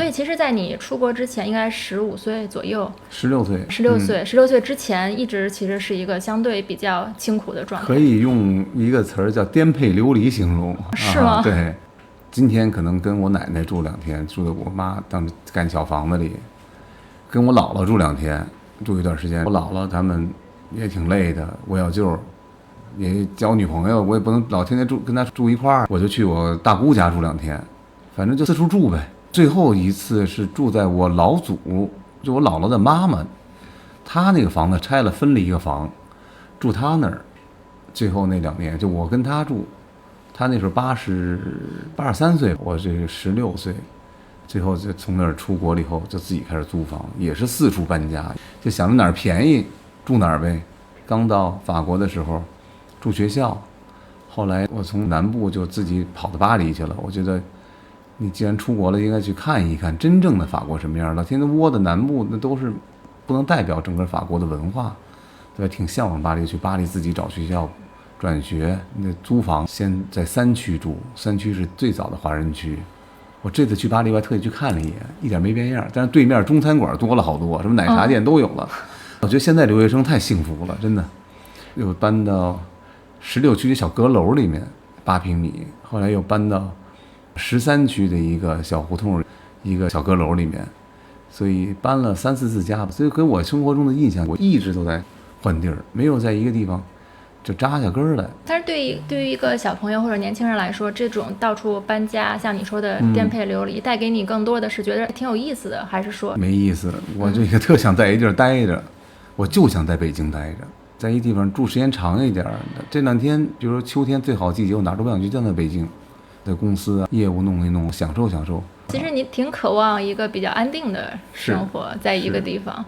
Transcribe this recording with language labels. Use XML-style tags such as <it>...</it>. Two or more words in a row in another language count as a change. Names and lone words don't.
<zh>所以其實在你出國之前應該15歲左右，16歲，16歲之前一直其實是一個相对比較清苦的狀態，可以用一個詞兒叫顛沛流離形容。是嗎？對，今天可能跟我奶奶住2天，住在我媽當时幹小房子裡，跟我姥姥住2天，住一段时间。我姥姥他們也挺累的，我小舅也交女朋友，我也不能老天天跟他住一塊兒，我就去我大姑家住2天，反正就四处住呗。最后一次是住在我老祖，就我姥姥的媽媽，她那個房子拆了分了一個房，住她那兒。最後那2年就我跟她住，她那時候83歲，我這個16歲，最後就從那兒出國了以後就自己開始租房，也是四處搬家，就想着哪兒便宜住哪兒唄。剛到法國的時候住學校，後來我從南部就自己跑到巴黎去了。我覺得你既然出國了，應該去看一看真正的法國什麼樣了。天天窩的南部那都是不能代表整個法國的文化，对吧？挺向往巴黎，去巴黎自己找学校轉學，那租房先在3區住，3區是最早的華人區。我這次去巴黎，我還特意去看了一眼，一點沒變樣，但是對面中餐館多了好多，什麼奶茶店都有了。我覺得現在留學生太幸福了，真的。又搬到16區的小閣樓裡面，8平米，後來又搬到13區的一個小胡同，一個小閣樓裡面，所以搬了3、4次家吧。所以跟我生活中的印象，我一直都在換地兒，沒有在一個地方就扎下根兒來。但是對於一個小朋友或者年輕人來說，這種到處搬家，像你說的顛沛流離，帶給你更多的是覺得挺有意思的，還是說沒意思？我這個特想在一地兒待着，我就想在北京待着。在一地方住時間長一點，這2天，比如說秋天最好季節，我哪都不想去，就在北京，在公司啊業務弄一弄，享受享受。其實你挺渴望一個比較安定的生活，在一個地方。</zh>